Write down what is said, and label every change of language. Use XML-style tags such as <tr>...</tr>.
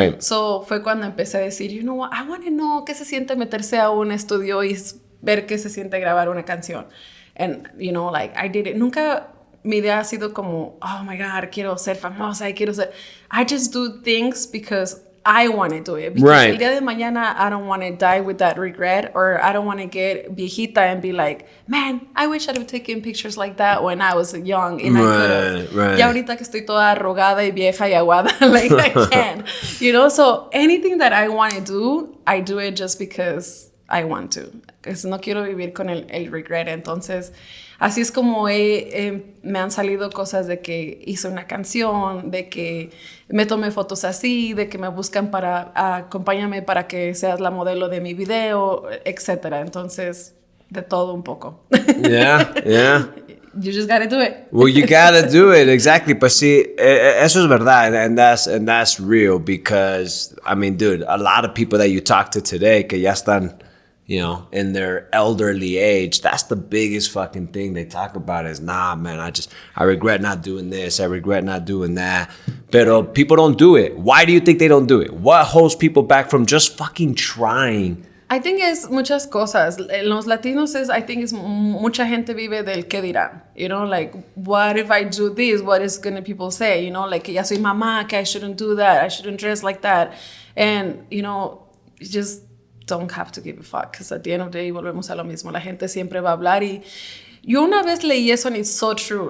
<es>So fue cuando empecé a decir,</es> <en>you know what, I want to know</en> <es>qué se siente meterse a un estudio y ver qué se siente grabar una canción.</es> <en>And, you know, like, I did it.</en> <es>Nunca mi idea ha sido como,</es> <en>oh my God,</en> <es>quiero ser famosa,</es> <en>I just do things because I want to do it.</en> <es>Because el día de mañana,</es> <en>I don't want to die with that regret, or I don't want to get viejita and be like, man, I wish I'd have taken pictures like that when I was young and I could have.</en> <es>Ya ahorita que estoy toda arrugada y vieja y aguada, like, I can't.</es> <en>You know, so anything that I want to do, I do it just because I want to. Because</en> <es>no quiero vivir con el</es> <en>regret.</en> <es>Entonces, así es como me han salido cosas de que hice una canción, de que me tomé fotos así, de que me buscan acompáñame para que seas la modelo de mi video, etc. Entonces, de todo un poco.</es> <en>Yeah. You just gotta do it. Well, you gotta do it, exactly. But see,</en> <es>eso es verdad,</es> <en>and that's real, because, I mean, dude, a lot of people that you talk to today</en> <es>que ya están,</es> <en>you know, in their elderly age, that's the biggest fucking thing they talk about is, nah, man, I regret not doing this, I regret not doing that. Pero people don't do it. Why do you think they don't do it? What holds people back from just fucking trying? I think</en> <es>es muchas cosas. Los latinos</es> <en>I think</en> <es>mucha gente vive del qué dirán.</es> <en>You know, like, what if I do this? What is gonna people say? You know, like,</en> <es>que ya soy mamá,</es> <en>que I shouldn't do that, I shouldn't dress like that. And, you know, just don't have to give a fuck, because at the end of the day</en> <es>volvemos a lo mismo. La gente siempre va a hablar, y yo una vez leí eso</es> <en>and it's so true.</en>